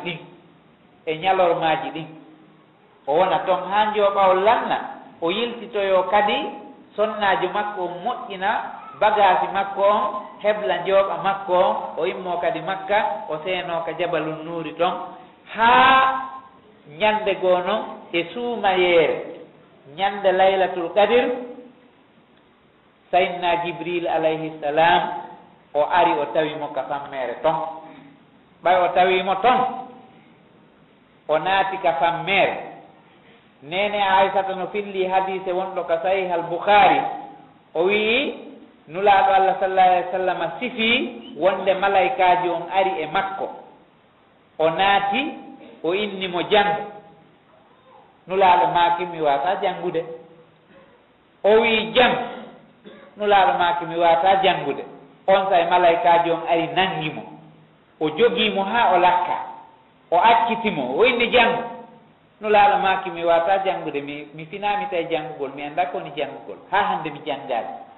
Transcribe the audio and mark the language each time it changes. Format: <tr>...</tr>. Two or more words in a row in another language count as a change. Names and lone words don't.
<ff>ɗin e ñalormaji ɗin o wona toon ha jooɓa o lanna o yiltitoyo kadi sonnajo makko on moƴƴina bagage makko on hebla jooɓa makko on o immo kadi Makka o seeno ka Jabalu Nuuri ɗon haa ñande goo noon e suumayeere ñande Laylatul Qadir Sayyidina Jibril</ff> <ar>عليه السلام</ar> <ff>o ari o tawimo ka fammere ton ɓay o tawimo ton o naati ka fammere nene Aysata no filli hadise wonɗo ka Sahih al-Bukhari o wii nulaaɗo Allah</ff> <ar>صلى الله عليه وسلم</ar> <ff>sifi wonde malaikaji on ari e makko o naati o inni mo jangu nulaaɗo maaki mi wata jangude o wii jang nulaaɗo maaki mi wata jangude on say malaikaji on ari nangimo o jogimo ha o lakka o accitimo o inni jangu nulaaɗo maaki mi wata jangude mi finami tawi jangugol mi anda koni jangugol ha hande mi jangali</ff>